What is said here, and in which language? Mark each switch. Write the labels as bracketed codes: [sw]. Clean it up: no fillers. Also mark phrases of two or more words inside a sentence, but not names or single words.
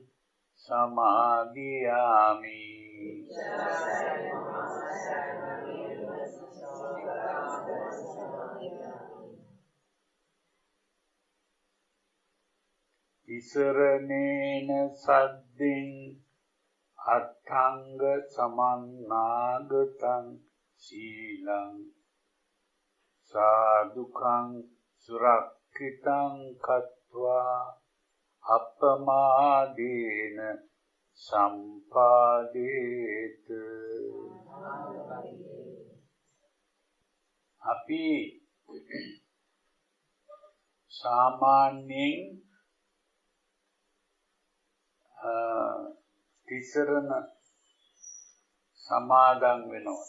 [pi] समादियामि तिसरनेन सद्दिं अथंग समन्नागतं शीलं साधुकं सुरक्षितं कत्वा අපමාදේන සම්පාදේත. [si] අපි සාමාන්‍යයෙන් තිසරණ සමාදන් වෙනවා.